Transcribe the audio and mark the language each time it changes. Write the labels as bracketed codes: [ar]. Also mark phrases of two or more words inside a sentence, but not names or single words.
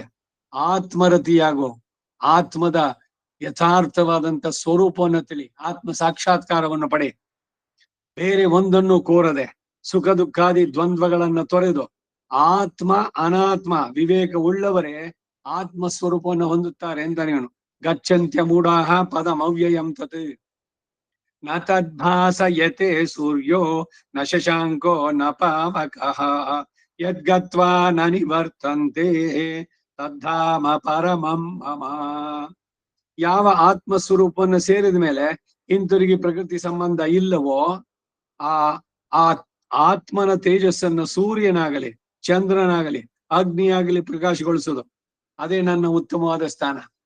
[kn] ಆತ್ಮರತಿಯಾಗೋ, ಆತ್ಮದ ಯಥಾರ್ಥವಾದಂತ ಸ್ವರೂಪವನ್ನು ತಿಳಿ, ಆತ್ಮ ಸಾಕ್ಷಾತ್ಕಾರವನ್ನು ಪಡೆ, ಬೇರೆ ಒಂದನ್ನು ಕೋರದೆ ಸುಖ ದುಃಖಾದಿ ದ್ವಂದ್ವಗಳನ್ನು ತೊರೆದು ಆತ್ಮ ಅನಾತ್ಮ ವಿವೇಕ ಉಳ್ಳವರೇ ಆತ್ಮ ಸ್ವರೂಪವನ್ನು ಹೊಂದುತ್ತಾರೆ ಅಂತ ನೀನು. [sa] ಗಚ್ಚಂತ್ಯ ಮೂಢಾಹ ಪದಮವ್ಯಯಂ ತತ್ ನ ತದ್ಭಾಸಯತೆ ಸೂರ್ಯೋ ನ ಶಶಾಂಕೋ ನ ಪಾವಕಃ ಯದ್ಗತ್ವಾ ನ ನಿವರ್ತಂತೆ ತದ್ಧಾಮ ಪರಮಂ ಮಮ. [kn] ಯಾವ ಆತ್ಮ ಸ್ವರೂಪವನ್ನು ಸೇರಿದ ಮೇಲೆ ಹಿಂತಿರುಗಿ ಪ್ರಕೃತಿ ಸಂಬಂಧ ಇಲ್ಲವೋ ಆ ಆ ಆತ್ಮನ ತೇಜಸ್ಸನ್ನು ಸೂರ್ಯನಾಗಲಿ ಚಂದ್ರನಾಗಲಿ ಅಗ್ನಿಯಾಗಲಿ ಪ್ರಕಾಶಗೊಳಿಸೋದು, ಅದೇ ನನ್ನ ಉತ್ತಮವಾದ ಸ್ಥಾನ.